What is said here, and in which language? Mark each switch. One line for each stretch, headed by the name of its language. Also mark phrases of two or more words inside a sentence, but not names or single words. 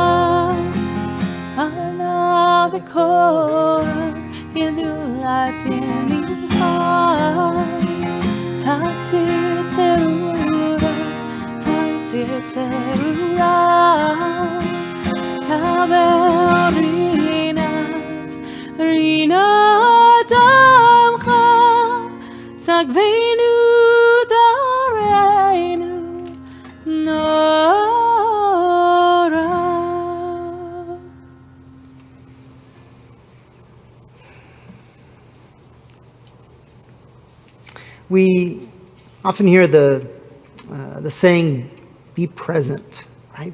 Hebrew: אנא בכח גדלת ימינך, תתיר צרורה, תתיר צרורה, קבל רנת עמך, שגבנו טהרנו נורא.
English: We often hear the saying, be present, right?